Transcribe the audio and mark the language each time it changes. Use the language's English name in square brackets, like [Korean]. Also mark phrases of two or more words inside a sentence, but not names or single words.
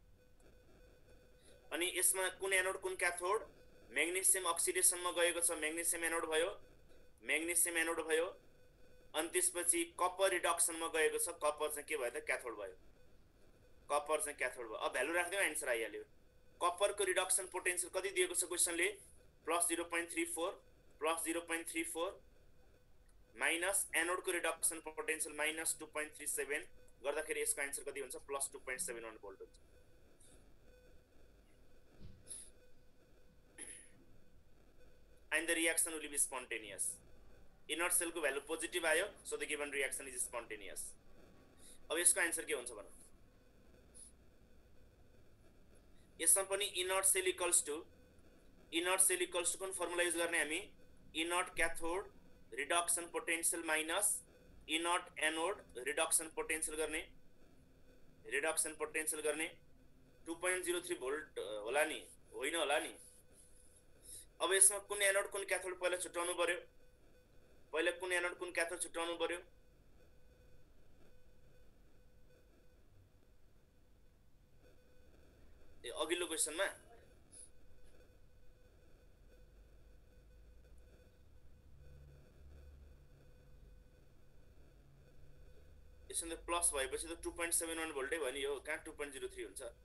[Nepali] अनि यसमा कुन एनोड कुन क्याथोड, म्याग्नेसियम अक्सिडेसनमा गएको छ, म्याग्नेसियम एनोड भयो, अनि त्यसपछि कपर रिडक्सनमा गएको छ, कपर चाहिँ के भयो त क्याथोड भयो, अब भ्यालु राख्दियौ आन्सर आइहाल्यो. कपरको [English] reduction potential [Nepali] कति दिएको छ क्वेशनले, +0.34 माइनस एनोडको [English] reduction potential [Nepali] -2.37 गर्दाखेरि यसको आन्सर कति हुन्छ, +2.71 भोल्ट हुन्छ. [English] And the reaction will be spontaneous. Inert cell को value positive आयो, so the given reaction is spontaneous. [Nepali] अब यसको आन्सर के हुन्छ भनौं. यसमा पनि [English] inert cell equals to [Nepali] कुन [English] formula use [Nepali] गर्ने हामी, [English] inert cathode reduction potential minus inert anode reduction potential [Nepali] गर्ने 2.03 भोल्ट होला नि, होइन होला नि. अब यसमा कुन एनोड कुन क्याथोड पहिला छुट्याउनु पर्यो, अघिल्लो क्वेशनमा यसमा प्लस भएपछि त 2.71 भोल्टै भयो नि, यो कहाँ 2.03 हुन्छ.